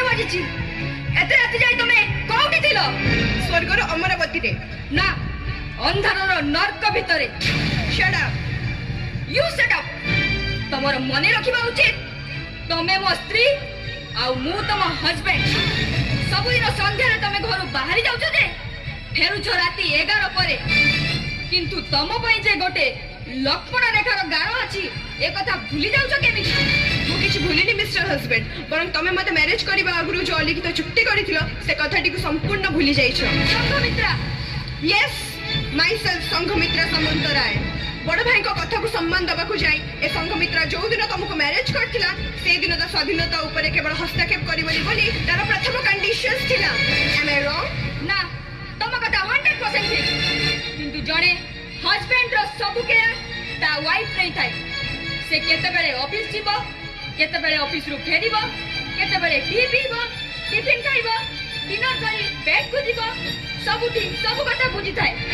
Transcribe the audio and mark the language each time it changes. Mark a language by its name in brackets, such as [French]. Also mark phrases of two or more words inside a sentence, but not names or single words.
[Odia] ବାଜିଛି ଏତେ ରାତି ଯାଇ ତମେ କୋଉଠି ଥିଲ ସ୍ୱର୍ଗର ଅମରାବତୀରେ ନା ଅନ୍ଧାରର ନର୍କ ଭିତରେ [English] shut up you shut up [Odia] ତମର ମନେ ରଖିବା ଉଚିତ ତମେ ମୋ ସ୍ତ୍ରୀ ଆଉ ମୁଁ ତମ ହଜବେଣ୍ଡ ସବୁଦିନ ସନ୍ଧ୍ୟାରେ ତମେ ଘରୁ ବାହାରି ଯାଉଛ ଯେ ଫେରୁଛ ରାତି 11 ପରେ କିନ୍ତୁ ତମ ପାଇଁ ଯେ ଗୋଟେ ଲକ୍ଷ୍ମଣ ରେଖାର ଗାର ଅଛି ଏ କଥା ଭୁଲି ଯାଉଛ କେମିତି ମୁଁ କିଛି ଭୁଲିନି [English] mister husband [Odia] ବରଂ ତମେ ମୋତେ ମ୍ୟାରେଜ କରିବା ଆଗରୁ ଯୋଉ ଅଲିଖିତ ଚୁକ୍ତି କରିଥିଲ ସେ କଥାଟିକୁ ସମ୍ପୂର୍ଣ୍ଣ ଭୁଲି ଯାଇଛ ସଂଘମିତ୍ରା [English] yes myself [Odia] ସଂଘମିତ୍ରା ସାମନ୍ତରାୟ ବଡ଼ ଭାଇଙ୍କ କଥାକୁ ସମ୍ମାନ ଦେବାକୁ ଯାଇ ଏ ସଂଘମିତ୍ରା ଯୋଉଦିନ ତମକୁ ମ୍ୟାରେଜ କରିଥିଲା ସେଇଦିନ ତା ସ୍ୱାଧୀନତା ଉପରେ କେବଳ ହସ୍ତକ୍ଷେପ କରିବନି ବୋଲି ତାର ପ୍ରଥମ କଣ୍ଡିସନ୍ସ ଥିଲା [English] am I wrong [Odia] ନା ତମ କଥା 100% ଠିକ କିନ୍ତୁ ଜଣେ ହଜବେଣ୍ଡର ସବୁ କେୟାର ତା ୱାଇଫ ନେଇଥାଏ ସେ କେତେବେଳେ ଅଫିସ ଯିବ କେତେବେଳେ ଅଫିସରୁ ଫେରିବ କେତେବେଳେ ଟି ପିଇବ ଟିଫିନ ଖାଇବ ଡିନର କରି ବେଡକୁ ଯିବ ସବୁଠି ସବୁ କଥା ବୁଝିଥାଏ